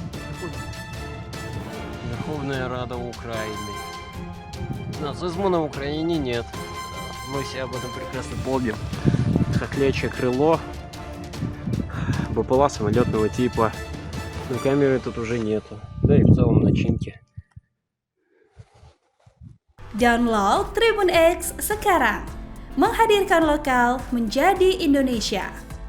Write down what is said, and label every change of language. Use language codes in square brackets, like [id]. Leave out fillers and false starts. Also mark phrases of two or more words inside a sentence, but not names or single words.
[ru] Верховная Рада Украины. Нацизма на Украине нет. Мы все об этом прекрасно помним. Хохлячье крыло. БПЛА самолетного типа. Но камеры тут уже нету. Да и в целом начинки. [id] Download Tribun X sekarang. Menghadirkan lokal menjadi Indonesia.